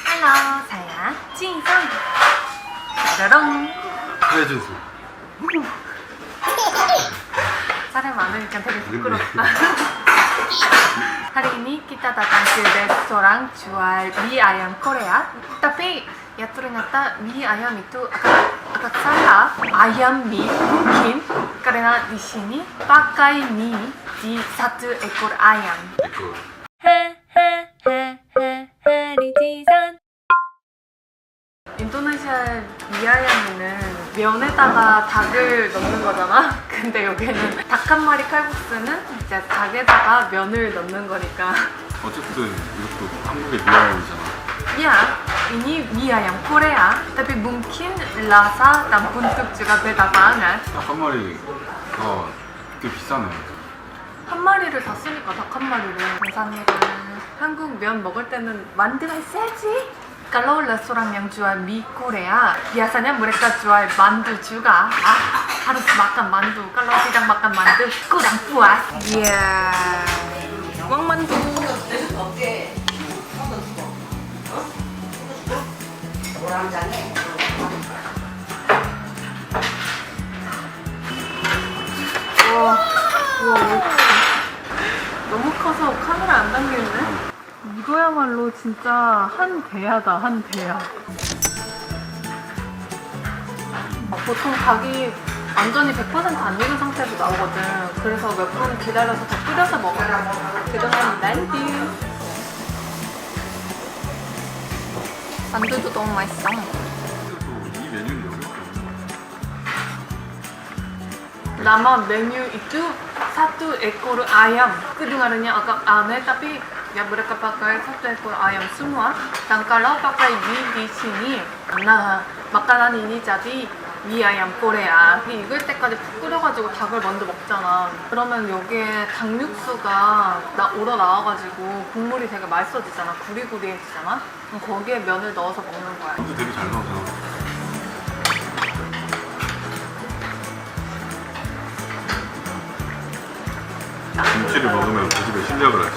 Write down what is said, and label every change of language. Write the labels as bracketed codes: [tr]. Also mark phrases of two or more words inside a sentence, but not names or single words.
[id] Hello, saya Jisung. 짜라롱. 해준수. [ko] 사람 많으니까 되게 부끄럽다. [id] Hari ini kita datang ke restoran jual mie ayam Korea. Tapi ya ternyata mie ayam itu agak salah. Ayam mie mungkin karena di sini pakai mie di satu ekor ayam. 리지산. [ko] 인도네시아 미아야미는 면에다가 닭을 넣는 거잖아? 근데 여기는 닭 한 마리 칼국수는 이제 닭에다가 면을 넣는 거니까. 어쨌든 이것도 한국의 미아양이잖아. [id] Ya, ini mie ayam Korea. Tapi mungkin rasa dan bentuk juga beda banget. [ko] 닭 한 마리가 꽤 비싸네. 한 마리를 다 쓰니까 닭 한 마리를. 감사합니다. 한국 면 먹을 때는 만두가 있어야지. [id] Kalau restoran yang jual mie Korea, biasanya mereka jual mandu juga. Harus makan mandu. Kalau tidak makan mandu, kurang puas. Iya. Uang mandu. [ko] 우와, 너무 커서 카메라 안 당기는데? 이거야말로 진짜 한 대야다, 한 대야. 보통 닭이 완전히 100% 안 익은 상태에서 나오거든. 그래서 몇 분 기다려서 더 끓여서 먹어요. 그동안 만두. 만두도 너무 맛있어. 이 메뉴는 여기 [id] Nama menu itu satu ekor ayam. Kedengarannya agak aneh tapi ya mereka pakai satu ekor ayam semua. Dan kalau pakai mie di sini, nah makanan ini jadi mie ayam Korea. [ko] 익을 때까지 푹 끓여가지고 닭을 먼저 먹잖아. 그러면 여기에 닭육수가 우러나와가지고 국물이 되게 맛있어지잖아. 구리구리해지잖아. 그럼 거기에 면을 넣어서 먹는 거야. 면도 되게 잘 나오잖아. 김치를 먹으면 그 집에 실력을 알지.